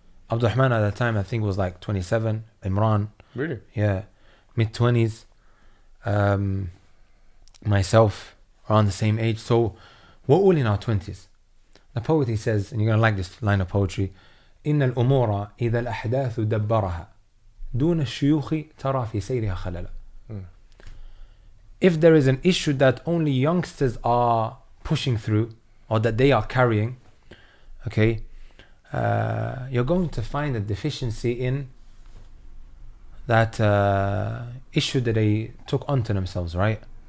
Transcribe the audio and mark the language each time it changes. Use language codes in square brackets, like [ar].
[en] Abdurrahman at that time I think was like 27, Imran, really, yeah, mid-20s, myself around the same age. So we're all in our 20s. The poet, he says, and you're going to like this line of poetry, [ar] إن الأمور إذا الأحداث دبرها دون الشيوخ ترى في سيرها خللا. [en] If there is an issue that only youngsters are pushing through or that they are carrying, okay, you're going to find a deficiency in that issue that they took onto themselves, right?